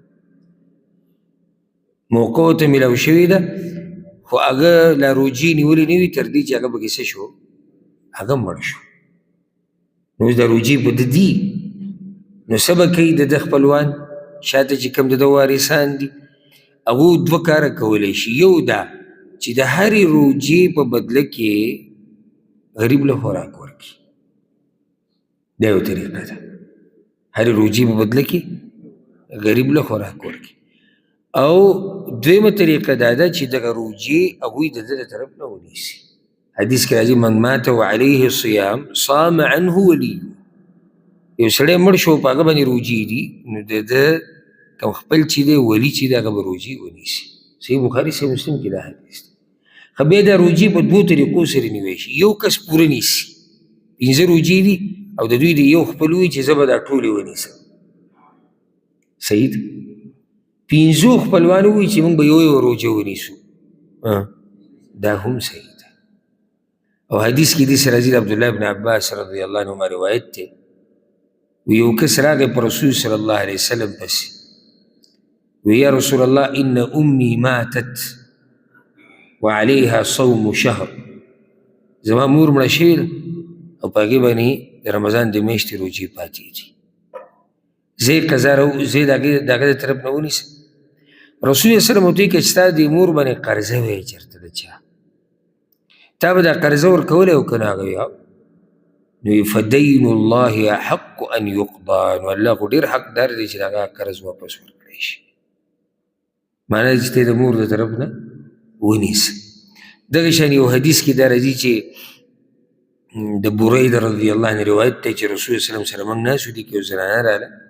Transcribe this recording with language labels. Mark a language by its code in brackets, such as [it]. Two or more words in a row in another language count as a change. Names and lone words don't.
[ps] موقع ورته میلاو شوې ده خو هغه لا روجې نیولې نه وي تر دې چې هغه پکې څه شو هغه مړ شو نو اوس دا روجې په ده دي نو څه به کوي د ده خپلوان شاته چې کوم د ده وارثان دي هغو دوه کاره کولی شي یو دا چې د هرې روجې په بدله کې غریب له خوراک ورکړي دا یو طریقه ده هرې روجې په بدله کې غریب له خوراک ورکړي او دویمه طریقه دا ده چې دغه روجې هغوی د ده د طرف نه ونیسي حدیث کې راځي [ar] من مات وعلیه الصیام صام عنه ولیه [ps] یو سړی مړ شو په هغه باندې روجې دي نو د ده کوم خپل چې دی ولي چې دی هغه به روجې ونیسي صحیح بخاري صحیح مسلم کې دا حدیث دی خو بیا دا روجې په دوو طریقو سره نیوی شي یو کس پوره نیسي 15 روجې دي او د دوی د یو خپل وي چې زه به دا ټولې ونیسم صحیح ده 15 خپلوان ووایي چې موږ به یو روجه ونیسو دا هم صحیح ده او حدیث کې داسې راځي د عبدالله بن عباس [ar] رضی الله عنهما [ps] روایت دی ویو کس راغی په رسول [ar] صلی الله علیه وسلم [ps] پسې وی [ar] یا رسول الله ان امی ماتت وعلیها صوم شهر [ps] زما مور مړه شوې ده او په هغې باندې د رمضان د میاشتې روجې پاتې دي زه یې قضا زه د هغه د طرف نه ونیسم رسول [ar] صلی الله علیه وسلم [ps] ورته وایي که چې ستا دې مور باندې قرضه وی چېرته د چا تا به دا قرضه ورکولی او که نه هغه وي نو [ar] فدین الله احق ان یقضى [ps] نو الله خو ډېر حقدار دی چې د هغه قرض واپس ورکړی شي معنی چې ته د مور د طرف نه ونیسه دغه شان یو حدیث کې دا راځي چې د برید [ar] رضی الله عنه [ps] روایت دی چې رسول [ar] صلی الله علیه وسلم [ps] سره موږ ناست وو دې کې یو زنانه راغله